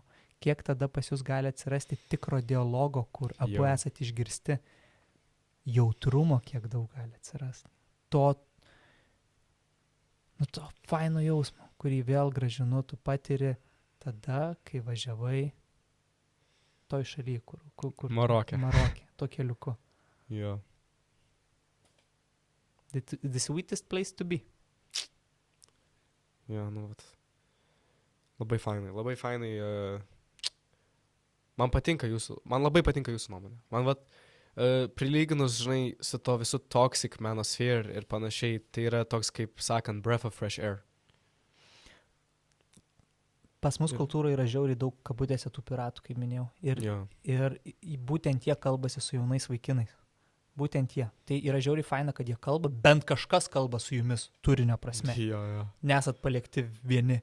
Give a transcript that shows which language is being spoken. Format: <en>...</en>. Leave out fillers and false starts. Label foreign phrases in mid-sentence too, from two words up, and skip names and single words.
<lt>Kiek tada pas jūs gali atsirasti tikro dialogo, kur abu esate išgirsti, jautrumo kiek daug gali atsirasti. To faino jausmo, kurį vėl gražinu, tu patiri tada, kai važiavai toj šaly, kur Marokė. To keliuku. Jo.</lt> <en>The sweetest place to be.</en> <lt>Jo, nu, vat. Labai fainai. Man labai patinka jūsų nuomonė. Man, vat, prilyginus, žinai, su to visų</lt> <en>toxic manosphere</en> <lt>ir panašiai, tai yra toks, kaip sakant,</lt> <en>breath of fresh air.</en> <lt>Pas mus kultūroje yra žiauriai daug kabutėse tų piratų, kaip minėjau. Ir būtent jie kalbasi su jaunais vaikinais. Būtent jie. Tai yra žiauriai faina, kad jie kalba, bent kažkas kalba su jumis turinio prasme. Jo. Nesat palikti vieni.</lt>